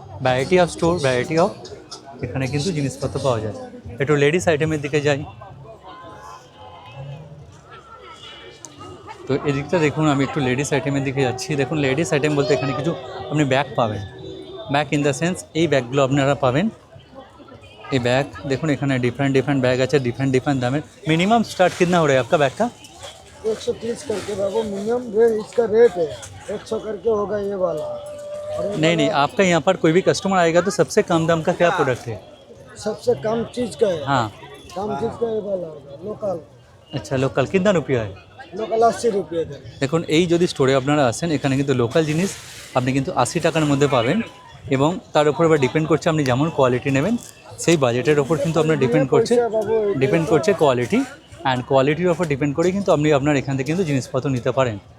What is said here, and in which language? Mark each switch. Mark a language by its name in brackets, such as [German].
[Bangla] Variety of store, variety of এখানে কিন্তু জিনিসপত্র পাওয়া যায়। একটু লেডিস আইটেমের দিকে যাই। তো এদিকটা দেখুন, আমি একটু লেডিস আইটেমের দিকে যাচ্ছি। দেখুন লেডিস আইটেম বলতে এখানে কিছু আপনি ব্যাগ পাবেন। ব্যাগ ইন দ্য সেন্স এই ব্যাগগুলো আপনারা পাবেন। এই ব্যাগ [Hindi] देखो [Bangla] এখানে [Hindi] डिफरेंट बैग [Bangla] আছে, [Hindi] डिफरेंट दाम है। मिनिमम स्टार्ट कितना हो रहा है आपका बैग का? 130 करके बाबू मिनिमम रेट इसका रेट है। 100 करके होगा ये वाला। नहीं, आपका यहाँ पर कोई भी कस्टमर आएगा तो सबसे कम दाम का क्या प्रोडक्ट है? सबसे कम चीज का है। हाँ, कम चीज का ये वाला होगा लोकल। अच्छा लोकल कितना रुपया है? [Bangla] লোকাল 80 রুপিয়া দেন। দেখুন এই যদি স্টোরে আপনারা আসেন, এখানে কিন্তু লোকাল জিনিস আপনি কিন্তু 80 টাকার মধ্যে পাবেন। এবং তার উপর আবার ডিপেন্ড করছে আপনি যেমন কোয়ালিটি নেবেন, সেই বাজেটের ওপর কিন্তু আপনার ডিপেন্ড করছে কোয়ালিটি। অ্যান্ড কোয়ালিটির ওপর ডিপেন্ড করে কিন্তু আপনি আপনার এখান থেকে কিন্তু জিনিসপত্র নিতে পারেন।